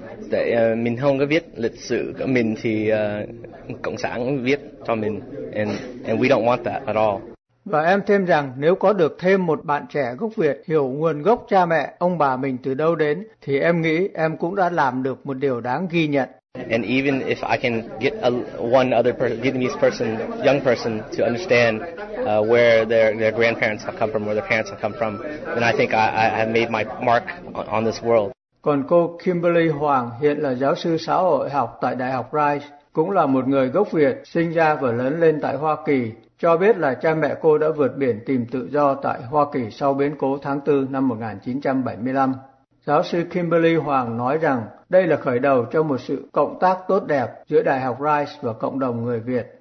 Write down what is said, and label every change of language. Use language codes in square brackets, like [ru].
[vi] Tại mình không có viết lịch sử của mình thì cộng sản viết cho mình, [en] and we don't want that at all. [vi] Và em thêm rằng nếu có được thêm một bạn trẻ gốc Việt hiểu nguồn gốc cha mẹ, ông bà mình từ đâu đến, thì em nghĩ em cũng đã làm được một điều đáng ghi nhận. [en] And even if I can get one other Vietnamese person, young person, to understand where their grandparents have come from, where their parents have come from, then I think I have made my mark on this world. [vi] Còn cô Kimberly Hoàng, hiện là giáo sư xã hội học tại Đại học Rice, cũng là một người gốc Việt, sinh ra và lớn lên tại Hoa Kỳ, cho biết là cha mẹ cô đã vượt biển tìm tự do tại Hoa Kỳ sau biến cố tháng 4 năm 1975. Giáo sư Kimberly Hoàng nói rằng đây là khởi đầu cho một sự cộng tác tốt đẹp giữa Đại học Rice và cộng đồng người Việt.